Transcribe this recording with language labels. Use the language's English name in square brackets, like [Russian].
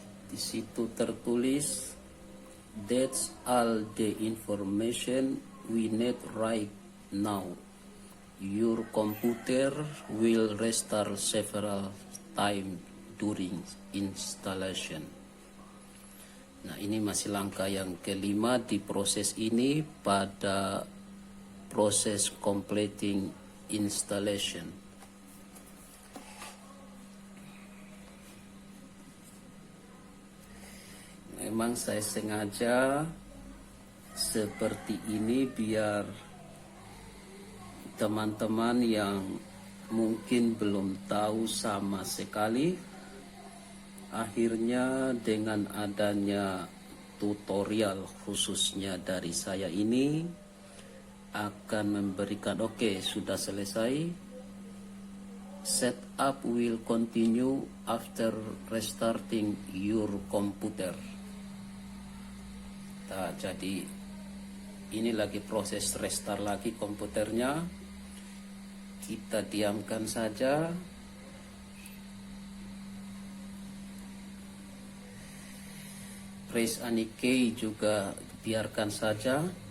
[Indonesian] Di situ tertulis, [English] that's all the information we need right now. Your computer will restart several times during installation. [Indonesian] Nah, ini masih langkah yang kelima di proses ini pada proses completing installation. Memang saya sengaja seperti ini biar teman-teman yang mungkin belum tahu sama sekali, akhirnya dengan adanya tutorial khususnya dari saya ini akan memberikan, oke, sudah selesai. [English] Setup will continue after restarting your computer. [Indonesian] Nah, jadi ini lagi proses restart lagi komputernya. Kita diamkan saja. [English] Press any key [Indonesian] juga biarkan saja.